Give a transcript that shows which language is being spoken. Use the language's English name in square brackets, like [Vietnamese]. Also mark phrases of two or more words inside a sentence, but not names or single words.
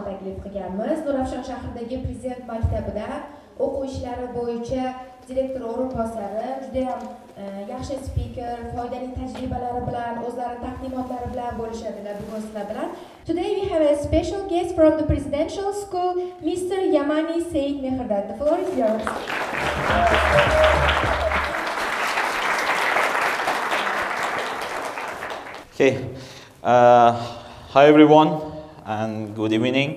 [Uzbek] taklif qilganmiz. Nurafshon shahridagi Prezident maktabida o'quv ishlari bo'yicha direktor o'rinbosari juda ham yaxshi speaker, foydali tajribalari bilan, o'zlari taqdimotlari bilan bo'lishadilar bugun sizlar bilan. [English] Today we have a special guest from the Presidential School, Mr. Yamani Seyd Mehrdad. The floor is yours. Okay. Hi everyone and good evening.